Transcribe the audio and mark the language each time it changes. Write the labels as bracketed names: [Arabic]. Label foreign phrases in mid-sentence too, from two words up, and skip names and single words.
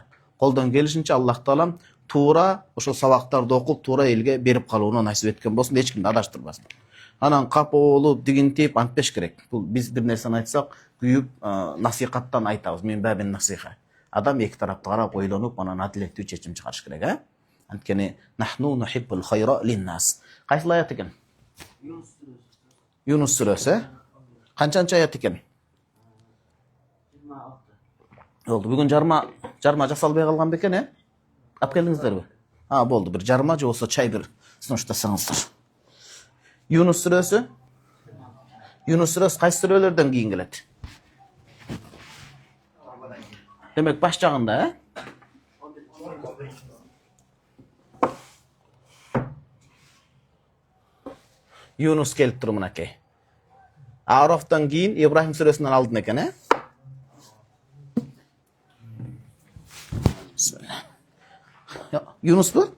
[Kyrgyz] Колдон келишинче Аллах Таалам туура ошол сабактарды окуп туура элге берип калууну насип эткен болсун, эч кимди адаштырбасын. Анан капа болуп, дигинтип антпеш керек. Бул биз бир нерсени айтсак, күйүп насихаттан айтабыз. [Arabic] من باب النصيحة. [Kyrgyz] Адам эки тарапты карап ойлонуп, анан адилеттүү чечим чыгарыш керек, а? Анткени [Arabic] نحن نحب الخير للناس. [Kyrgyz] Кайсы аят экен? Юнус сүрөсү. Канчанчы аят экен? Болду. Бүгүн жарма жасалбай калган бекен, э? Ап келиңиздерби? Болду. Бир жарма же болсо чай бир сунуштасаңыздар. Юнус сүрөсү. Юнус сүрөсү кайсы сүрөлөрдөн кийин келет? Демек баш жагында, Юнус келип тур мынакей. Арафтан кийин Ибрахим сүрөсүнөн алдын экен, э? Yunus bu?